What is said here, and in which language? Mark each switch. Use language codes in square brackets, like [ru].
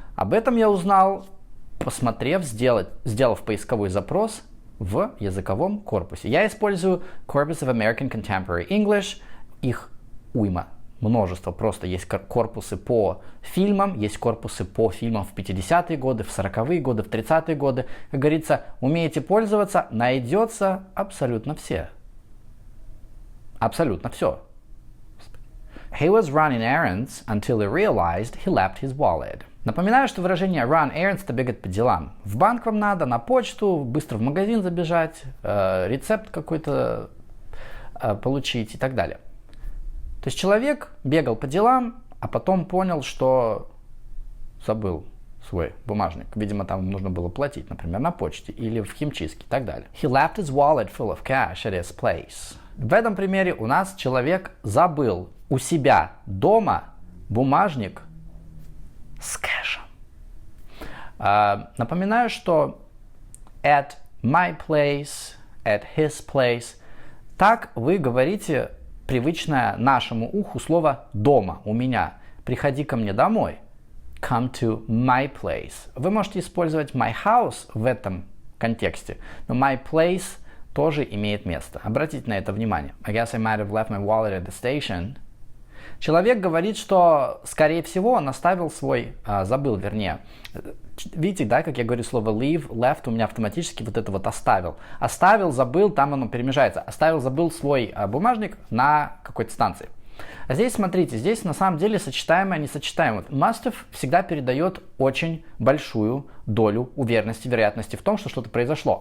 [ru] Об этом я узнал, сделав поисковой запрос в языковом корпусе. Я использую Corpus of American Contemporary English. Их уйма множество. Просто есть корпусы по фильмам, есть корпусы по фильмам в 50-е годы, в 40-е годы, в 30-е годы. Как говорится, умеете пользоваться, найдется абсолютно все. Абсолютно все. [en] He was running errands until he realized he left his wallet. [ru] Напоминаю, что выражение run errands – это бегать по делам. В банк вам надо, на почту, быстро в магазин забежать, рецепт какой-то получить и так далее. То есть человек бегал по делам, а потом понял, что забыл свой бумажник. Видимо, там нужно было платить, например, на почте или в химчистке и так далее. [en] He left his wallet full of cash at his place. [ru] В этом примере у нас человек забыл у себя дома бумажник с кэшем. Напоминаю, что [en] at my place, at his place. [ru] Так вы говорите привычное нашему уху слово «дома», «у меня». «Приходи ко мне домой». [en] Come to my place. [ru] Вы можете использовать [en] my house [ru] в этом контексте, но [en] my place [ru] тоже имеет место. Обратите на это внимание. [en] I guess I might have left my wallet at the station. [ru] Человек говорит, что, скорее всего, он оставил свой, забыл, вернее. Видите, да, как я говорю слово leave, left, у меня автоматически вот это вот оставил. Оставил, забыл, там оно перемежается. Оставил, забыл свой бумажник на какой-то станции. А здесь, смотрите, здесь на самом деле сочетаемое, несочетаемое. Must have всегда передает очень большую долю уверенности, вероятности в том, что что-то произошло.